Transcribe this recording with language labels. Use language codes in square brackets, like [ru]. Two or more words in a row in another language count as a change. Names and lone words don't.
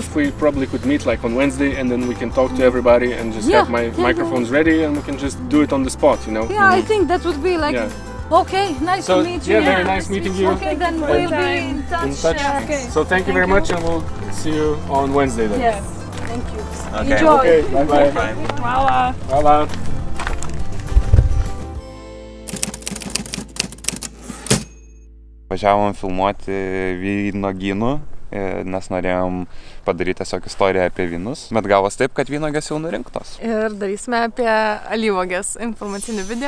[en] If we probably could meet like on Wednesday and then we can talk to everybody and just have my microphones ready and we can just do it on the spot, you know? Yeah, I think that would be like, okay, nice to meet you. Yeah, very nice meeting you. Okay, then we'll be in touch. Okay. So thank you very much and we'll see you on Wednesday then. Yes, thank you. okay. Enjoy. Okay, bye-bye. Hvala. Hvala. [lt] Važiavom filmuoti vynogynų, nes norėjom padaryti tiesiog istoriją apie vynus, bet gavos taip, kad vynuogės jau nurinktos. Ir darysime apie alyvuogės informacinį video.